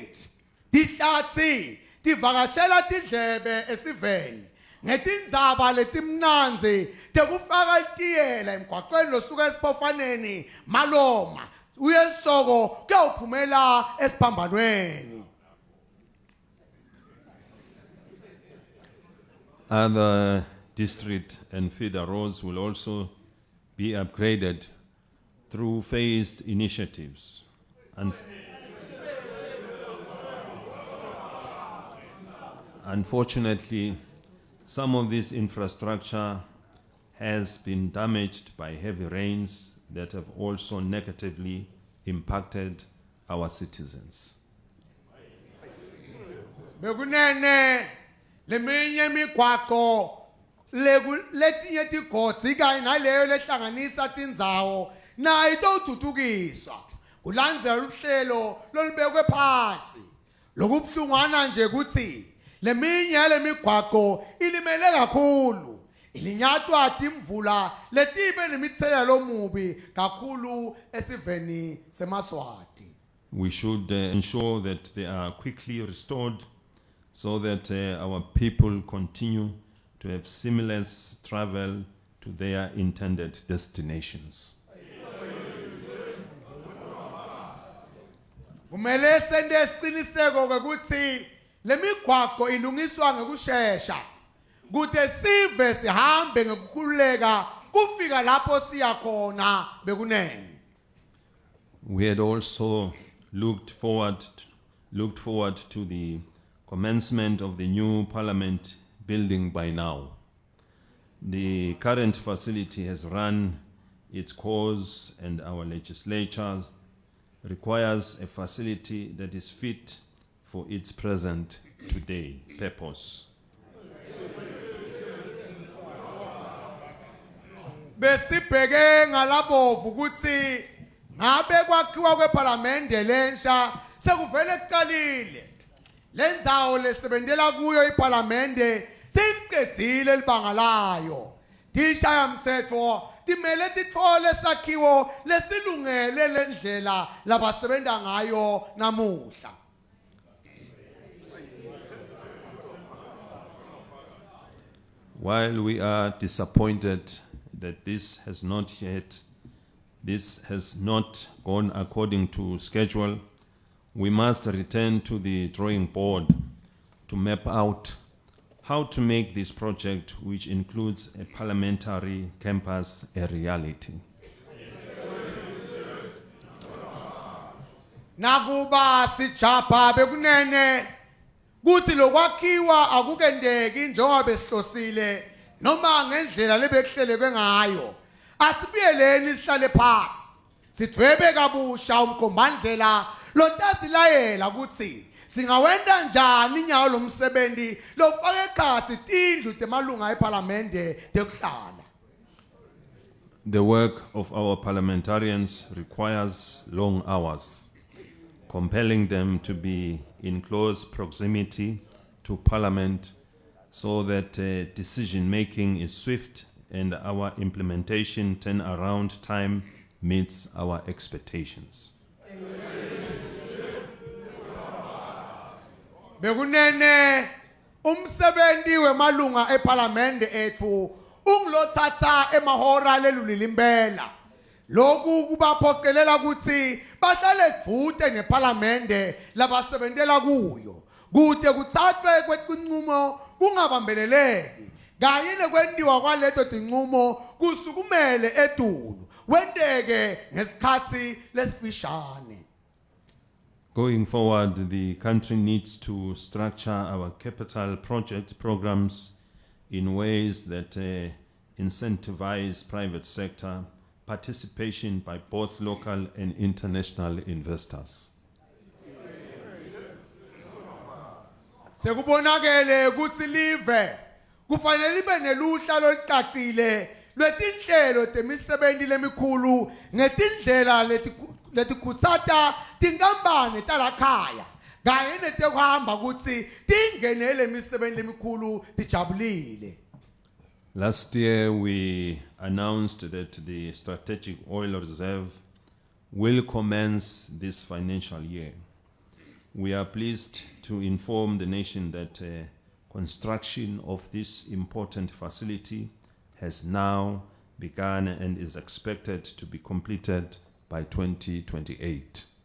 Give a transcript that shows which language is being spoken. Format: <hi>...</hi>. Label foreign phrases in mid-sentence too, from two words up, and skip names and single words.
<ss>Tihlatsi tivakashela tindlebe esiveni ngetindzaba letimnanzi tekufaka itiyela emgwaqweni losuka eSiphofaneni Maloma uye Nsogo kuyawuphumela esiphambanweni.</ss> <en>Other district and feeder roads will also be upgraded through phased initiatives. Unfortunately, some of this infrastructure has been damaged by heavy rains that have also negatively impacted our citizens.</en> <ss>Bekunene leminye imigwaqo letinye tigodzi kanye naleyo lehlanganisa tindzawo nayo itawuthuthukiswa kulandzela uhlelo lolubekwe phasi. Lokubuhlungwana nje kutsi leminye yalemigwaqo ilimele kakhulu ilinyatwa timvula letibe nemitsela lomubi kakhulu esiveni seMaswati.</ss> <en>We should ensure that they are quickly restored so that our people continue to have seamless travel to their intended destinations.</en> <ss>kumele sende isiqiniseko ukuthi lemigwaqo ilungiswa ngekusheshsha kude sive sihambe ngekukhululeka kufika lapho siya khona bekunene.</ss> <en>We had also looked forward to the commencement of the new parliament building by now. The current facility has run its course, and our legislature requires a facility that is fit for its present today purpose.</en> <ss>Besibheke ngalabovu ukuthi ngabe kwakhiwa kweParliamente lensha sekuvele kuqalile. Lendzawo lesebentela kuyo iParliamente seliqedile libanga layo. Tishaya mthetho timele tithole sakhiwo lesilungele lendlela labasebenta ngayo namuhla.</ss> <en>While we are disappointed that this has not gone according to schedule, we must return to the drawing board to map out how to make this project, which includes a parliamentary campus, a reality.</en> <ss>Nakuba sijapha bekunene kuthi lokwakhiwa akukendeki njengoba besihlosile noma ngendlela lebekuhleleke ngayo. Asibiyeleni sihlale phasi sidwebe kabusha umkhombandlela lontasilayela ukuthi singawenda njani inyawo lomsebenzi lofake eqhathi tindlu temalunga eParliamente tekuhlala.</ss> <en>The work of our parliamentarians requires long hours, compelling them to be in close proximity to Parliament so that decision making is swift and our implementation turnaround time meets our expectations.</en> <ss>Bekunene umsebenzi wemalunga eParliamente ethu ungilothatha emahora lelulilimbela. Lokhu kubaphoqelela ukuthi bahlale kuvute neParliamente labasebentela kuyo. Kude kuthathwe kwetinqumo kungabambeleleki. Kanye nekwendiwa kwaleto tinqumo kusukumele etulu. Wendeke ngesikhathi lesifishane.</ss> <en>Going forward, the country needs to structure our capital project programs in ways that incentivize private sector participation by both local and international investors.</en> <ss>Sekubonakele ukuthi live kufanele libe neluhla lolucacile lwetinhlelo temisebenzi lemikhulu ngetindlela letikhutsata tinkampani talakhaya kanye netekuhamba ukuthi tingenele imisebenzi lemikhulu tijabulile.</ss> <en>Last year, we announced that the strategic oil reserve will commence this financial year. We are pleased to inform the nation that construction of this important facility has now begun and is expected to be completed by 2028.</en>